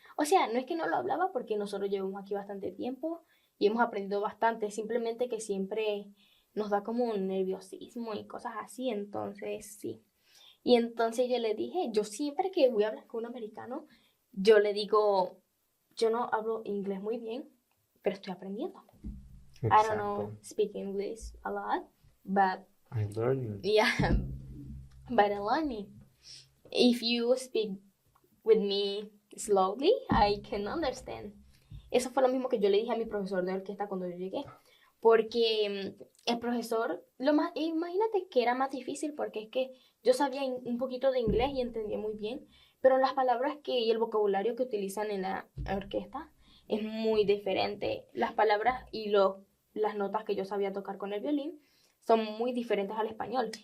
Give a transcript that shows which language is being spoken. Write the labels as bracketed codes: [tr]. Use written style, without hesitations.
[es] O sea, no es que no lo hablaba porque nosotros llevamos aquí bastante tiempo y hemos aprendido bastante, simplemente que siempre nos da como un nerviosismo y cosas así, entonces sí. Y entonces yo le dije, yo siempre que voy a hablar con un americano, yo le digo, yo no hablo inglés muy bien, pero estoy aprendiendo. [en] I don't [es] Exacto. [en] know speak English a lot, but I'm learning. yeah, but I'm learning. If you speak with me slowly, I can understand. [es] Eso fue lo mismo que yo le dije a mi profesor de orquesta cuando yo llegué. Porque el profesor, imagínate que era más difícil porque es que yo sabía un poquito de inglés y entendía muy bien, pero las palabras y el vocabulario que utilizan en la orquesta es muy diferente. Las palabras y las notas que yo sabía tocar con el violín son muy diferentes al español.